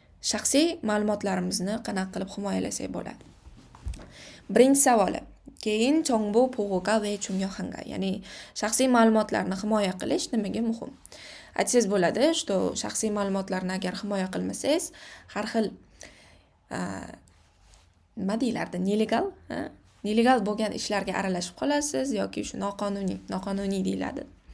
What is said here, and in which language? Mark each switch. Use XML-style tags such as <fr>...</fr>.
<uz>Shaxsiy ma'lumotlarimizni qanaqa qilib himoyalasak bo'ladi? Birinchi savoli.</uz> <ko>Keyin 정보 보호가 왜 중요한가?</ko> <uz>Ya'ni shaxsiy ma'lumotlarni himoya qilish nimaga muhim? Aytsangiz bo'ladi, что shaxsiy ma'lumotlarni agar himoya qilmasangiz, har xil nima deyiladi? Nelegal bo'lgan ishlarga aralashib qolasiz yoki shu noqonuniy deyiladi.</uz>